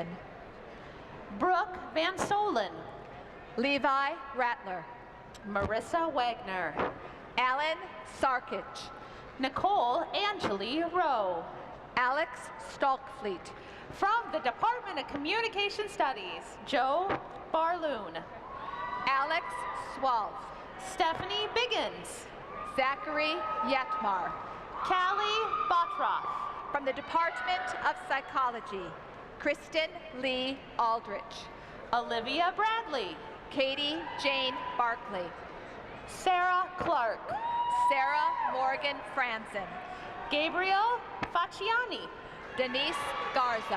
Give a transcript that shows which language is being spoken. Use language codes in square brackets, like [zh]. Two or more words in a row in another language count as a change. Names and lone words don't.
[en] Brooke Van Solen. Levi Rattler. Marissa Wagner. Alan Sarkich. Nicole Angeli Rowe. Alex Stalkfleet. From the Department of Communication Studies, Joe Barloon. Alex Swalv. Stephanie Biggins. Zachary Yetmar. Callie Botroff. From the Department of Psychology, Kristen Lee Aldrich. Olivia Bradley. Katie Jane Barkley. Sarah Clark. Sarah Morgan Franzen. Gabriel Facciani. Denise Garza.